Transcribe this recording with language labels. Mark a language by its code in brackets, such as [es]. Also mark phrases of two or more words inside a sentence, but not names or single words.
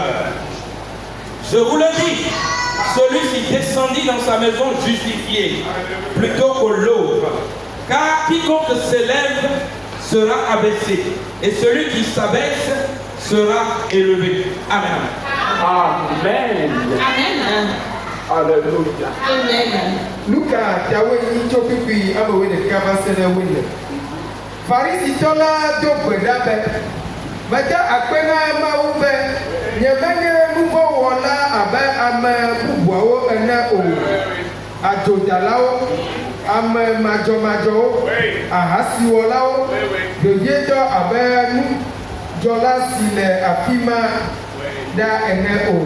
[fr] Je vous le dis, celui-ci descendit dans sa maison justifié plutôt que l'autre. Car quiconque s'élève sera abaissé, et celui qui s'abaisse sera élevé. Amen. Amen. Amen. Alléluia. Amen. [ee] Luka tawe ni tso pipi ame wo ɖeka va se ɖe wo le. Farisitɔ la do gbe ɖa be, meda akpe na Mawu be nyemenye nu vɔ̃ wɔla abe ame bubuawo ene o. Adzodalawo, ame madzɔmadzɔwo, ahasiwɔlawo, vevietɔ abe nudzɔla si le afi ma ɖa ene o.